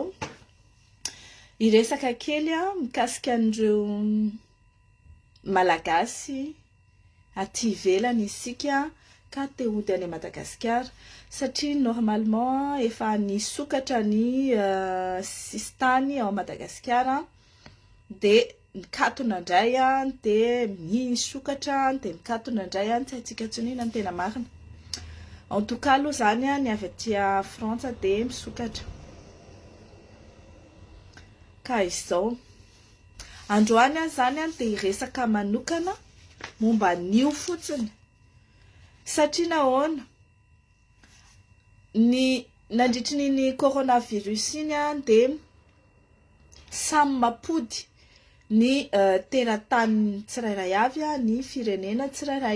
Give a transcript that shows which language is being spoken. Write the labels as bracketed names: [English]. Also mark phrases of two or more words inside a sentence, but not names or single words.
[Malagasy] Hiresaka kely mikasika an'ireo malagasy aty ivelany isika ka te hody any Madagasikara satria normalement efa nisokatra ny sistany ao Madagasikara de mikatona indray de misokatra de mikatona indray tsy haitsika tsonina ny tena marina. [French] En tout cas [Malagasy] aloha zany ny avy aty Frantsa de misokatra. Ka izao androany zany de hiresaka manokana momba an'io fotsiny satria nahoana ny nandritry ny coronavirus iny de samy mapody ny teratany tsirairay avy ny firenena tsirairay.